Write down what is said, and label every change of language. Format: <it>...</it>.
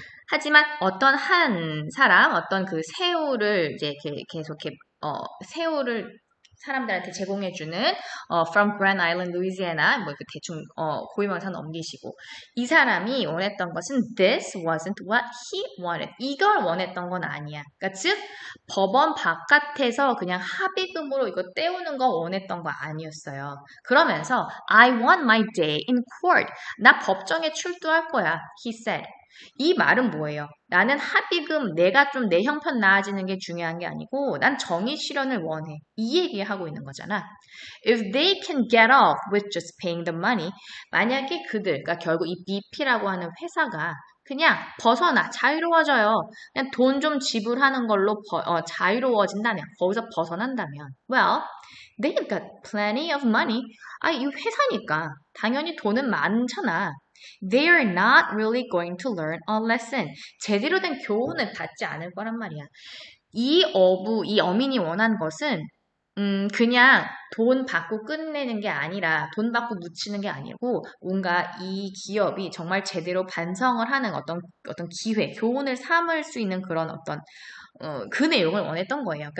<ko>하지만 어떤 한 사람 어떤 그 새우를 이제 계속 이렇게 새우를 사람들한테 제공해주는 from Grand Island, Louisiana 뭐 이렇게 대충 고유명사 넘기시고 이 사람이 원했던 것은</ko> <en>this wasn't what he wanted.</en> <ko>이걸 원했던 건 아니야. 그러니까 즉 법원 바깥에서 그냥 합의금으로 이거 때우는 거 원했던 거 아니었어요. 그러면서</ko> <en>I want my day in court.</en> <ko>나 법정에 출두할 거야.</ko> <en>He said.</en> <ko>이 말은 뭐예요? 나는 합의금, 내가 좀 내 형편 나아지는 게 중요한 게 아니고 난 정의 실현을 원해. 이 얘기하고 있는 거잖아.</ko> <en>If they can get off with just paying the money,</en> <ko>만약에 그들, 그러니까 결국 이 BP라고 하는 회사가 그냥 벗어나, 자유로워져요. 그냥 돈 좀 지불하는 걸로 자유로워진다면, 거기서 벗어난다면,</ko> <en>well, they've got plenty of money.</en> <ko>이 회사니까 당연히 돈은 많잖아.</ko> <en>They are not really going to learn a lesson.</en> <ko>제대로 된 교훈을 받지 않을 거란 말이야. 이 어민이 원한 것은 그냥 돈 받고 끝내는 게 아니라 돈 받고 묻히는 게 아니고 뭔가 이 기업이 정말 제대로 반성을 하는 어떤 기회, 교훈을 삼을 수 있는 그런 어떤 그 내용을 원했던 거예요.</ko>